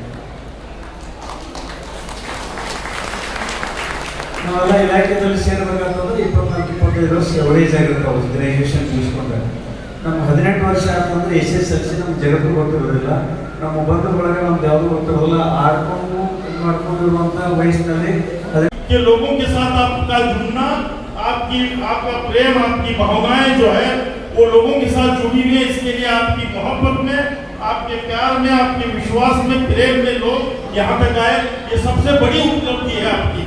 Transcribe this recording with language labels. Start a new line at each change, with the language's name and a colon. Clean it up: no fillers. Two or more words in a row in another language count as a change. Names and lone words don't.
Kannada: ನಾವೆಲ್ಲ ಇಲಾಖೆಯಲ್ಲಿ ಸೇರಬೇಕಾಗ್ತಂದ್ರೆ 24-25 ವರ್ಷ ವಯಸ್ಸು ಆಗಿರ್ತಾವೆ ಗ್ರ್ಯಾಜುಯೇಷನ್ ಮುಗಿಸ್ಕೊಂಡ್ರೆ. ನಮ್ಮ 18 ವರ್ಷ ಅಂತಂದ್ರೆ SSLC ನಮ್ಗೆ ಜಗತ್ತು ಗೊತ್ತಿರೋದಿಲ್ಲ, ನಮ್ಮ ಬಂಧು ಬಳಗ ನಮ್ದು ಯಾವುದು ಗೊತ್ತಿರೋಲ್ಲ. ಆಡ್ಕೊಂಡು ಮಾಡ್ಕೊಂಡಿರುವಂಥ ವಯಸ್ಸಿನಲ್ಲಿ
Hindi: कि लोगों के साथ आपका जुड़ना, आपका प्रेम, आपकी भावनाएं जो है वो लोगों के साथ जुड़ी हुई है. इसके लिए आपकी मोहब्बत में, आपके प्यार में, आपके विश्वास में, प्रेम में लोग यहाँ तक आए, ये सबसे बड़ी उपलब्धि है आपकी.